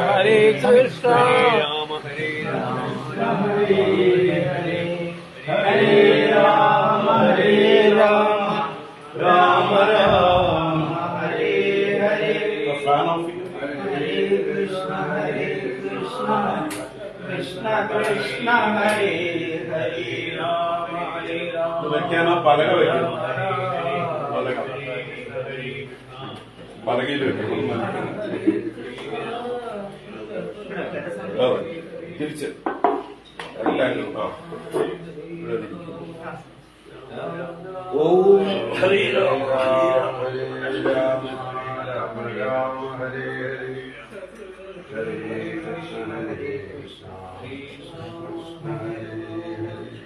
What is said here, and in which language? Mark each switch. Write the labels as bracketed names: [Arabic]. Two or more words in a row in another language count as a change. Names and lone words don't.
[Sanskrit] രാമ ഹരേ രാമ ഹരേ ഹരേ, ഹരേ രാമ രാമ രാമ ഹരേ ഹരേ, ഹരേ കൃഷ്ണ കൃഷ്ണ കൃഷ്ണ ഹരേ ഹരേ, രാമ ഹരേ രാമ. [Malayalam] വെക്കാനാ പലക വെക്കണം, പലകയിൽ വെക്കണം. [Sanskrit] തിരിച്ച് ഓം ഹരേ രാമ ഹരേ രാമ രാമ രാമ ഹരേ ഹരേ, ഹരേ കൃഷ്ണ കൃഷ്ണ കൃഷ്ണ ഹരേ ഹരേ.